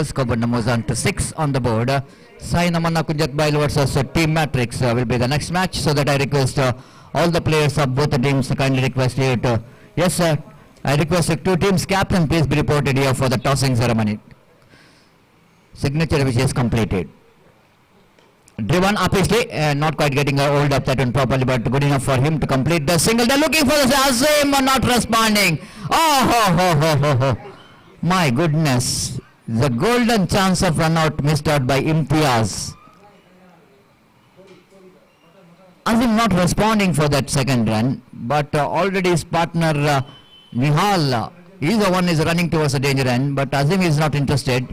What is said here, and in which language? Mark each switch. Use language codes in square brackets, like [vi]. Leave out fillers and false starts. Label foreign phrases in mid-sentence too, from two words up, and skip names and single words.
[en] Scoreboard numbers on to 6 on the board. Sai Namana Kunjat Bail versus Team Matrix will be the next match, so that I request all the players of both the teams to kindly request you to, yes sir, I request 2 teams captain please be reported here for the tossing ceremony. Signature which is completed. driven upishly, not quite getting a hold of that one properly, but good enough for him to complete the single. They're looking for the Azim, not responding. Oh, ho, ho, ho, ho, ho. My goodness. The golden chance of run out missed out by Imtiaz. Azim not responding for that second run, but already his partner Nihal, he's the one is running towards the danger end, but Azim is not interested.